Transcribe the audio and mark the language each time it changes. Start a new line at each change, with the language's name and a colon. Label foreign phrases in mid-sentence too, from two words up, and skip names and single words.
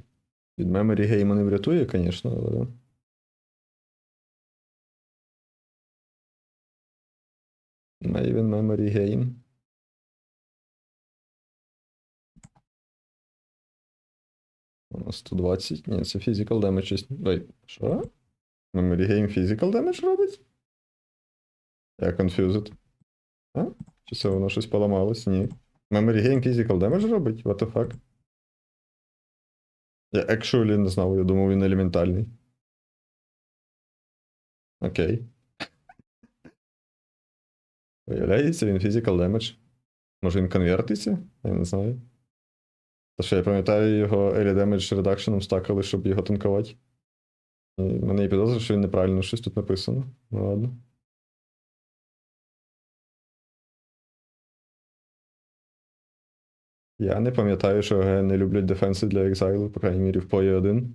Ukrainian: Від
English: memory game
Ukrainian: не врятує, звісно, але... Має він
English: memory game.
Ukrainian: У нас 120. Ні, це
English: physical damage.
Ukrainian: Ой, що?
English: Memory game physical damage робить?
Ukrainian: Я confused. А? Чи це воно щось поламалось? Ні.
English: Memory game physical damage робить? What the fuck?
Ukrainian: Я actually не знав, я думав він елементальний. Окей. Виявляється, він
English: physical damage.
Ukrainian: Може він конвертиться? Я не знаю. Та що я пам'ятаю, його
English: early damage reduction
Ukrainian: стакали, щоб його танкувати. І в мене є підозра, що він неправильно щось тут написано. Ну ладно. Я не пам'ятаю, що не люблять дефенси для Exile, по крайній мірі в PoE 1.